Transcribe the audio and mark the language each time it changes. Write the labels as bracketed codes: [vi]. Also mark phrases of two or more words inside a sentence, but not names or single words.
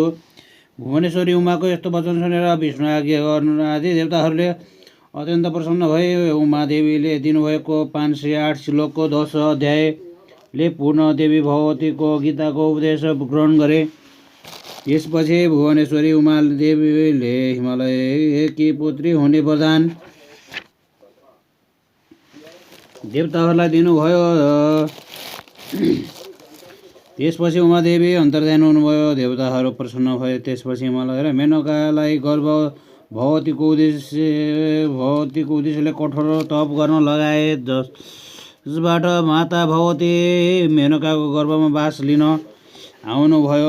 [ne] भुवनेश्वरी उमाको यस्तो वचन सुनेर विष्णु आज्ञा गर्न आदि देवताहरूले अत्यन्त प्रसन्न भए। उमादेवीले दिनुभएको 508 श्लोकको 10 अध्यायले पूर्ण देवी भगवतीको गीताको उपदेश ग्रहण गरे। त्यसपछि भुवनेश्वरी उमादेवीले हिमालयकी पुत्री हुने वरदान देवताहरूलाई दिनुभयो। त्यसपछि उमादेवी अन्तर्धान हुनुभयो। देवताहरू प्रसन्न भए। त्यसपछि हिमालय र मेनकालाई गर्भ भगवतीको उद्देश्यले कठोर तप गर्न लगाए, जसबाट माता भगवती मेनकाको गर्भमा वास लिन आउनुभयो।